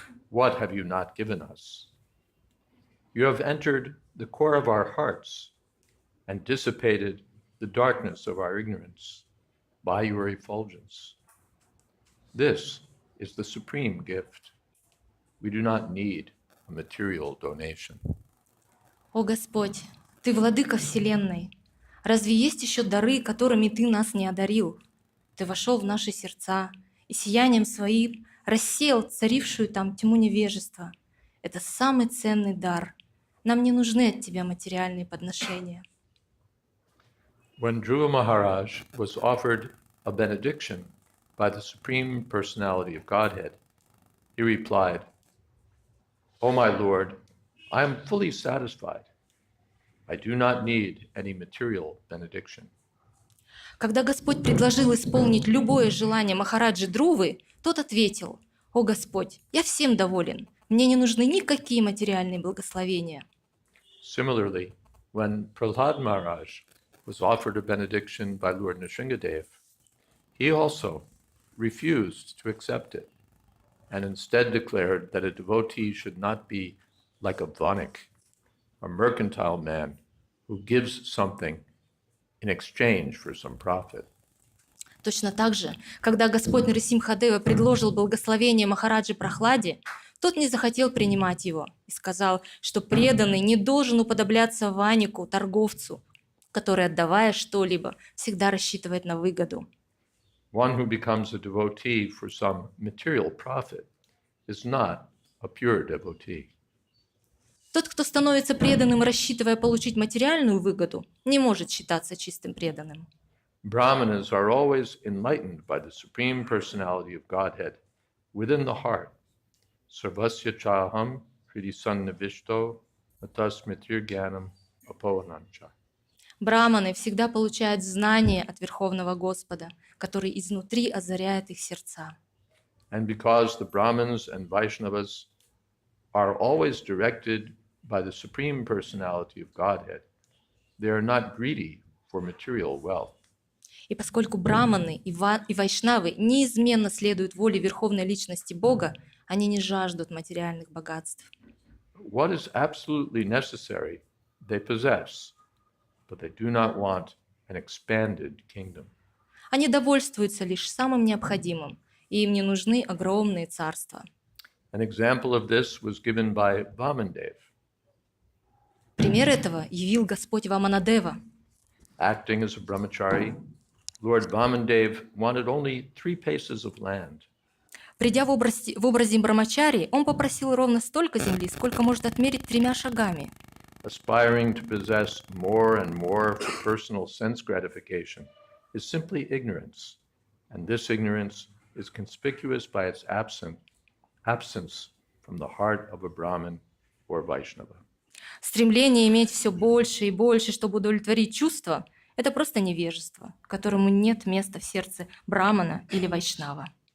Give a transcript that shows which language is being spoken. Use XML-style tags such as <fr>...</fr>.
<en>What have you not given us? You have entered the core of our hearts and dissipated the darkness of our ignorance by your effulgence. This is the supreme gift. We do not need a material donation.</en> <ru>О Господь, Ты владыка Вселенной. Разве есть еще дары, которыми Ты нас не одарил? Ты вошел в наши сердца и сиянием Своим рассеял царившую там тьму невежества. Это самый ценный дар. Нам не нужны от Тебя материальные подношения.</ru> <en>When Dhruva Maharaj was offered a benediction by the Supreme Personality of Godhead, he replied, "O my Lord, I am fully satisfied. I do not need any material benediction."</en> <ru>Когда Господь предложил исполнить любое желание Махараджи Друвы, тот ответил: «О Господь, я всем доволен, мне не нужны никакие материальные благословения».</ru> <en>Similarly, when Prahlad Maharaj was offered a benediction by Lord Nrsingadev, he also refused to accept it and instead declared that a devotee should not be like a vanik, a mercantile man who gives something in exchange for some profit.</en> <ru>Точно так же, когда Господь Нарисимхадева предложил благословение Махараджи Прахладе, тот не захотел принимать его и сказал, что преданный не должен уподобляться ванику, торговцу, который, отдавая что-либо, всегда рассчитывает на выгоду.</ru> <en>One who becomes a devotee for some material profit is not a pure devotee.</en> <ru>Тот, кто становится преданным, рассчитывая получить материальную выгоду, не может считаться чистым преданным.</ru> <en>Brahmanas are always enlightened by the Supreme Personality of Godhead within the heart.</en> <sa>Sarvasya chaham hridisannavishto atasmitir gyanam apohanancha.</sa> <ru>Браманы всегда получают знание от Верховного Господа, который изнутри озаряет их сердца.</ru> <en>And because the Brahmins and Vaishnavas are always directed by the Supreme Personality of Godhead, they are not greedy for material wealth.</en> <ru>И поскольку браманы и вайшнавы неизменно следуют воле Верховной Личности Бога, они не жаждут материальных богатств.</ru> <en>What is absolutely necessary, they possess, but they do not want an expanded kingdom.</en> <ru>Они довольствуются лишь самым необходимым, и им не нужны огромные царства.</ru> <en>An example of this was given by Vamandev.</en> <ru>Пример этого явил Господь Ваманадева.</ru> <en>Acting as a brahmachari, Lord Vamandev wanted only 3 paces of land.</en> <ru>Придя в образе Брамачари, он попросил ровно столько земли, сколько может отмерить 3 шагами.</ru> <en>Aspiring to possess more and more for personal sense gratification is simply ignorance, and this ignorance is conspicuous by its absence from the heart of a Brahmin or Vaishnava.</en> <ru>Стремление иметь все больше и больше, чтобы удовлетворить чувства, это просто невежество, которому нет места в сердце брамана или вайшнава.</ru>